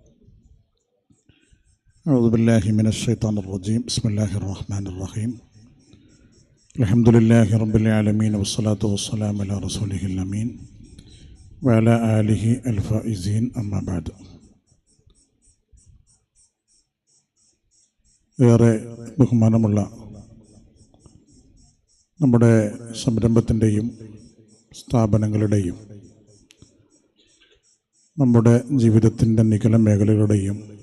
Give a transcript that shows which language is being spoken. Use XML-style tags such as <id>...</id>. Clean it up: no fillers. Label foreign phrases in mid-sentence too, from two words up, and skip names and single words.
<ar>أعوذ بالله من الشيطان الرجيم. بسم الله الرحمن الرحيم. الحمد لله رب العالمين والصلاة والسلام على رسوله الأمين وعلى آله الفائزين. أما بعد.</ar> <ml>ഏറെ ബഹുമാനമുള്ള നമ്മുടെ സംരംഭത്തിൻ്റെയും സ്ഥാപനങ്ങളുടെയും നമ്മുടെ ജീവിതത്തിൻ്റെ നിഖില മേഖലകളുടെയും</ml>